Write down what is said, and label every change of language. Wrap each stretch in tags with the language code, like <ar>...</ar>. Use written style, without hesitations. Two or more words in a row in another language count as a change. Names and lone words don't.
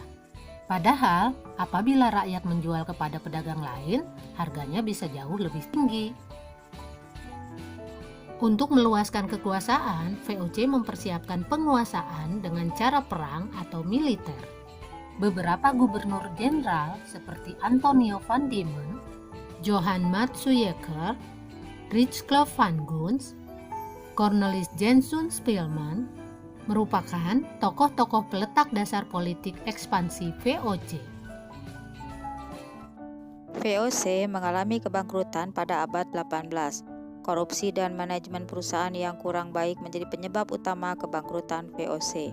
<id>Padahal, apabila rakyat menjual kepada pedagang lain, harganya bisa jauh lebih tinggi. Untuk meluaskan kekuasaan, VOC mempersiapkan penguasaan dengan cara perang atau militer. Beberapa gubernur jenderal seperti Antonio van Diemen, Johan Matsuyker, Rijskloof van Guns, Cornelis Jenson Spilman merupakan tokoh-tokoh peletak dasar politik ekspansi VOC. VOC mengalami kebangkrutan pada abad 18. Korupsi dan manajemen perusahaan yang kurang baik menjadi penyebab utama kebangkrutan VOC.</id>